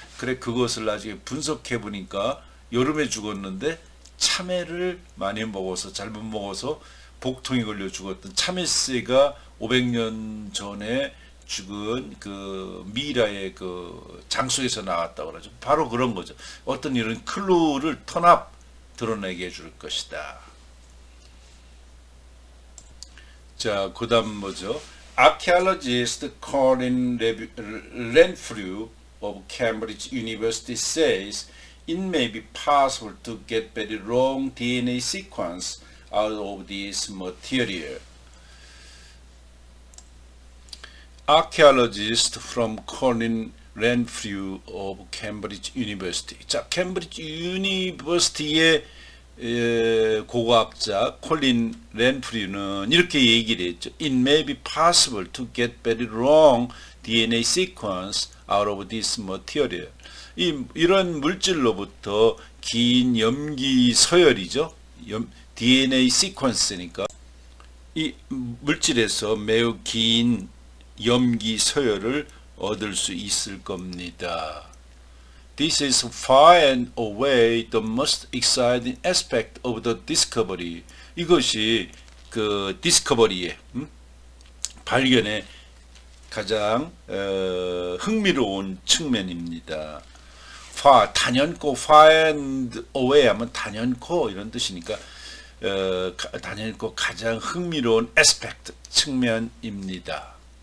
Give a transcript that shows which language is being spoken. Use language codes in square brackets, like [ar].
[ko] 그래 그것을 나중에 분석해 보니까 여름에 죽었는데 참외를 많이 먹어서 잘못 먹어서 복통이 걸려 죽었던 참외씨가 500년 전에 죽은 그 미라의 그 장속에서 나왔다고 그러죠. 바로 그런 거죠. 어떤 이런 클루를 터납 드러내게 해줄 것이다. 자, 그 다음 뭐죠? [en] Archaeologist Colin Renfrew of Cambridge University says it may be possible to get very long DNA sequence out of this material. Archaeologist from Colin Renfrew of Cambridge University. [ko] 자, 캠브리지 유니버시티의 고고학자 콜린 렌프류는 이렇게 얘기를 했죠. [en] It may be possible to get very long DNA sequence out of this material. [ko] 이런 물질로부터 긴 염기 서열이죠. DNA 시퀀스니까 이 물질에서 매우 긴 염기 서열을 얻을 수 있을 겁니다. [en] This is far and away the most exciting aspect of the discovery. [ko] 이것이 그 디스커버리의 발견의 가장 흥미로운 측면입니다. far 단연코 [en] far and away [ko] 하면 단연코 이런 뜻이니까 단연코 가장 흥미로운 aspect 측면입니다.